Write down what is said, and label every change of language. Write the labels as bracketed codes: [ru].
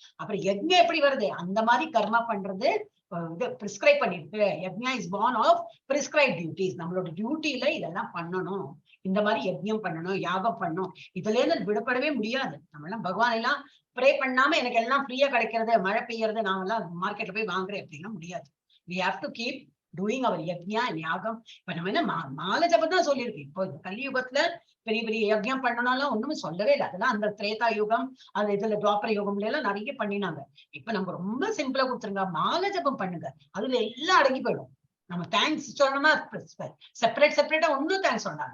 [ta] அப்புறம் யஜ்ஞம் எப்படி வருது? அந்த மாதிரி கர்மா பண்றது பிரிஸ்கிரைப் பண்ணிருக்கு. [en] Yajna is born of prescribe duties. [ta] நம்மளோட டியூட்டியில இதெல்லாம் பண்ணணும். இந்த மாதிரி யஜ்ஞம் பண்ணணும், யாகம் பண்ணணும். இதுல இருந்து விடப்படவே முடியாது. நம்ம எல்லாம் பகவான் எல்லாம் ப்ரே பண்ணாம எனக்கு எல்லாம் ஃப்ரீயா கிடைக்கிறது, மழை பெய்யறது, நான் எல்லாம் மார்க்கெட்ல போய் வாங்குறேன் அப்படின்னா முடியாது. [en] we have to keep doing our yajna and yagam. [ta] இப்ப நம்ம என்ன மாலை ஜபம் தான் சொல்லியிருக்கு. இப்போ கலியுகத்துல பெரிய பெரிய யஜ்ஞம் பண்ணனாலும் ஒண்ணுமே சொல்லவே இல்லை. அதெல்லாம் அந்த திரேதா யுகம், அது இதுல துவாபர யுகம்ல எல்லாம் நிறைய பண்ணினாங்க. இப்ப நம்ம ரொம்ப சிம்பிளா கொடுத்துருங்க, மாலை ஜபம் பண்ணுங்க, அதுல எல்லாம் அடங்கி போயிடும். நம்ம தேங்க்ஸ் சொல்லணும்னா செப்பரேட்டா ஒன்னும் தேங்க்ஸ் சொல்லலாம்.